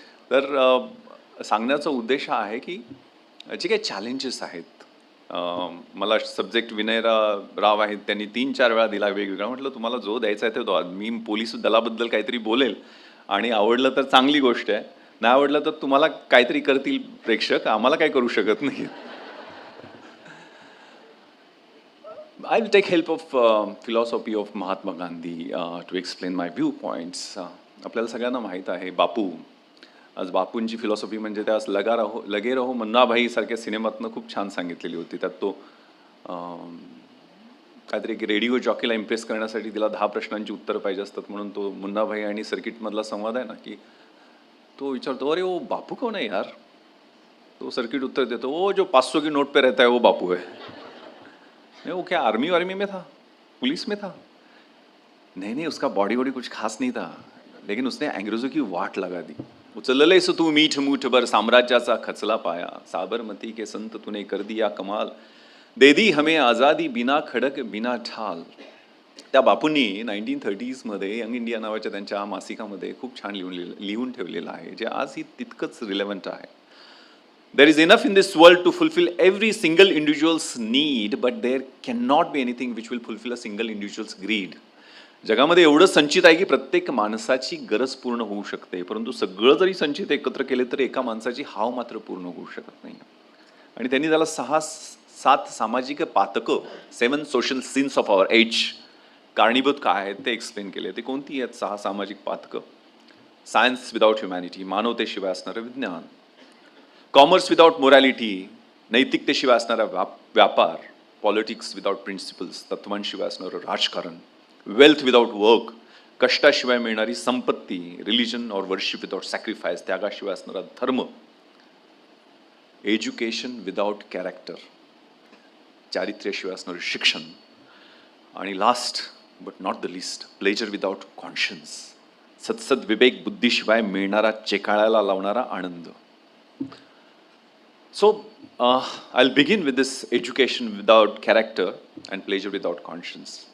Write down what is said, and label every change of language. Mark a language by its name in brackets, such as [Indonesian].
[Marathi] तर सांगण्याचा उद्देश हा आहे की जे काही चॅलेंजेस आहेत, मला सब्जेक्ट विनयराव आहेत, त्यांनी 3-4 वेळा दिला वेगवेगळा. म्हटलं तुम्हाला जो द्यायचा आहे तो, मी पोलीस दलाबद्दल काहीतरी बोलेल आणि आवडलं तर चांगली गोष्ट आहे, नाही आवडलं तर तुम्हाला काहीतरी करतील प्रेक्षक, आम्हाला काय करू शकत नाही. [English] I will take help of philosophy of Mahatma Gandhi to explain my viewpoints. [Marathi] आपल्याला सगळ्यांना माहीत आहे बापू. आज बापूंची फिलॉसॉफी म्हणजे त्यास लगे रहो मुन्नाभाई सारख्या सिनेमातनं खूप छान सांगितलेली होती. त्यात तो काहीतरी रेडिओ जॉकीला इम्प्रेस करण्यासाठी तिला 10 प्रश्नांची उत्तरं पाहिजे असतात, म्हणून तो मुन्नाभाई आणि सर्किटमधला संवाद आहे ना, की तो विचारतो, [Hindi] अरे वो बापू कौन है यार? [Marathi] तो सर्किट उत्तर देतो, [Hindi] वो जो 500 की नोट पे रहता है वो बापू है. नहीं वो क्या आर्मी में था, पुलिस में था? नहीं उसका बॉडी कुछ खास नहीं था, लेकिन उसने अंग्रेजों की वाट लगा दी. [Marathi] उचललेस तू मीठ मूठभर साम्राज्याचा खचला पाया, [Hindi] साबरमती के संत तूने कर दिया कमाल, दे दी हमें आजादी बिना खडक बिना ठाल. [Marathi] त्या बापूंनी 1930s मध्ये यंग इंडिया नावाच्या त्यांच्या मासिकामध्ये खूप छान लिहून ठेवलेलं आहे, जे आजही तितकंच रिलेव्हंट आहे. [English] There is enough in this world to fulfill every single individual's need, but there cannot be anything which will fulfill a single individual's greed. [Marathi] जगामध्ये एवढं संचित आहे की प्रत्येक माणसाची गरज पूर्ण होऊ शकते, परंतु सगळं जरी संचित एकत्र केले तरी एका माणसाची हाव मात्र पूर्ण होऊ शकत नाही. आणि त्यांनी त्याला 6-7 सामाजिक पातकं, 7 [English] social sins of our age [Marathi] कारणीभूत काय आहेत ते एक्सप्लेन केले. ते कोणती आहेत 6 सामाजिक पातकं? [English] science without humanity, [Marathi] मानवतेशिवाय असणारं विज्ञान. [English] commerce without morality, [Marathi] नैतिकतेशिवाय असणारा व्यापार. [English] politics without principles, [Marathi] तत्वांशिवाय असणारं राजकारण. [English] wealth without work, [Marathi] कष्टाशिवाय मिळणारी संपत्ती. [English] religion or worship without sacrifice, [Marathi] त्यागाशिवाय असणारा धर्म. [English] education without character, [Marathi] चारित्र्याशिवाय असणारं शिक्षण. आणि [English] last but not the least, pleasure without conscience, [Marathi] सत्सद विवेक बुद्धीशिवाय मिळणारा चेकाळायला लावणारा आनंद. [English] So, I'll begin with this education without character and pleasure without conscience.